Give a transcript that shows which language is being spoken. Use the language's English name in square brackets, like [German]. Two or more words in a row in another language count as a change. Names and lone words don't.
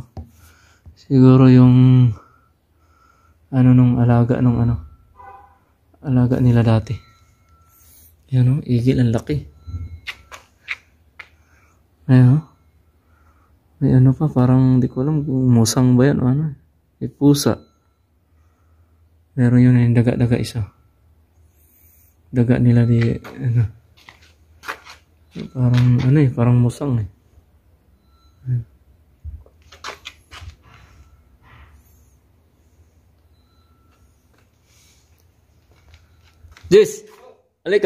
[Filipino] Siguro yung ano nung alaga nung ano, alaga nila dati. Yan oh, igil ang laki. Ayan oh. May ano pa, parang di ko alam kung musang ba yan o ano. May pusa. Meron yun yung daga-daga isa. Daga nila di ano. Parang ano eh, parang musang eh. Jess, halika.